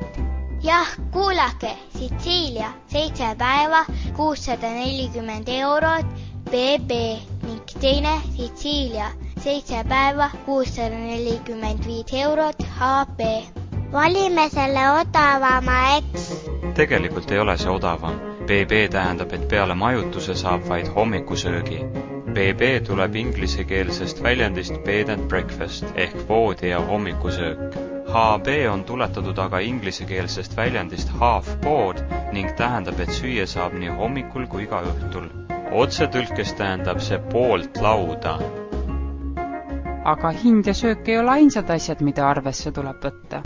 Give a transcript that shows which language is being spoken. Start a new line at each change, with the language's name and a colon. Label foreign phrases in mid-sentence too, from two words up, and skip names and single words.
Estonian: Jah, kuulake, Sitsiilia 7 päeva 640 € BB ning teine Sitsiilia 7 päeva 645 € HB. Valime selle odavama, eks? Tegelikult ei ole see odavam. BB tähendab, et peale majutuse saab vaid hommikusöögi. BB tuleb inglisekeelsest väljendist
English: bed and breakfast
Estonian: ehk voodi ja hommikusöök. HB on tuletatud aga inglisekeelsest väljendist
English: half board
Estonian: ning tähendab, et süüa saab nii hommikul kui ka õhtul. Otsetõlkes tähendab see poolt lauda. Aga hind ja söök ei ole ainsad asjad, mida arvesse tuleb võtta.